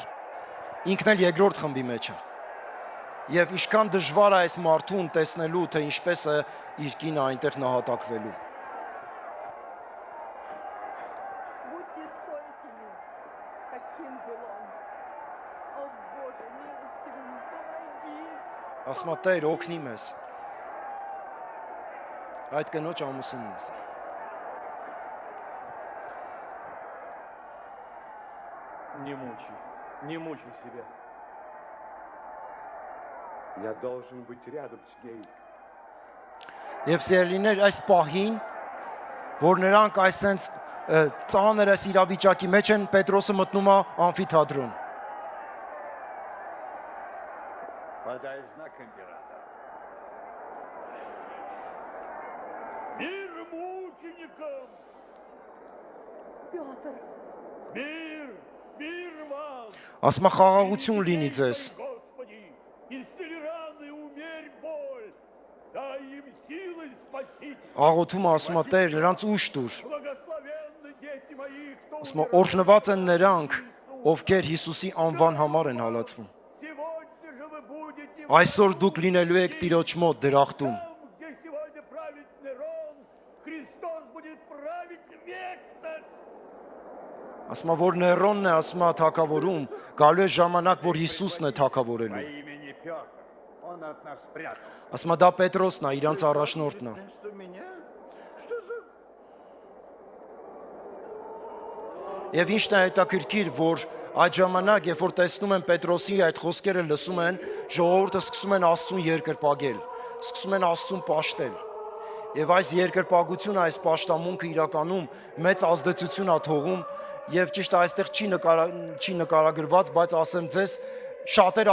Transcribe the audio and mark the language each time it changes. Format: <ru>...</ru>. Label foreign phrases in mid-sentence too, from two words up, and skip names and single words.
<hy>ինքն էլ երկրորդ խմբի մեջ է, եւ ինչքան դժվար է այս մարդուն տեսնելու, թե ինչպես է իր կինը այնտեղ նահատակվելու։ Ասում է Տեր, օգնի մեզ։ Այդ կնոջ ամուսինն է։</hy> <ru>Не мучай себя. Я должен быть рядом с ней.</ru> <hy>Եվ սիրելիներ, այս պահին, որ նրանք այսենց ծանր այս իրավիճակի մեջ են, Պետրոսը մտնում է ամֆիթատրոն։</hy> <ru>Подай знак императора. Мир мученикам! Петр, Мир вам!</ru> <hy>Ասում է խաղաղություն լինի ձեզ։</hy> <ru>Господи, исцели раны, умерь боль. Дай им силы спасить.</ru> <hy>Աղոթում է, ասում է Տեր, նրանց ուժ տուր։</hy> <ru>Благословенны дети мои, кто</ru> <hy>Ասում է օրհնված են նրանք, ովքեր Հիսուսի անվան համար են հալածվում։</hy> <ru>сегодня же вы будете</ru> <hy>Այսօր դուք լինելու եք Տիրոջ մոտ դրախտում։</hy> <ru>там, где сегодня правит Нерон, Христос будет править вечно.</ru> <hy>Ասում է, որ Ներոնն է, ասում է թագավորում, գալու է ժամանակ, որ Հիսուսն է թագավորելու։</hy> <ru>Имени Петр. Он от нас спрятал.</ru> <hy>Ասում է, դա Պետրոսն է, իրանց առաջնորդն է։</hy> <ru>Что меня? Что за...</ru> <hy>Եվ ինչն է հետաքրքիր, որ այդ ժամանակ, երբ որ տեսնում են Պետրոսի այդ խոսքերը լսում են, ժողովուրդը սկսում են Աստծուն երկրպագել, սկսում են Աստծուն պաշտել։ Եվ այս երկրպագությունը, այս պաշտամունքը իրականում մեծ ազդեցություն է թողում, եւ ճիշտ է այստեղ չի նկարագրված, բայց ասեմ ձեզ, շատերը</hy>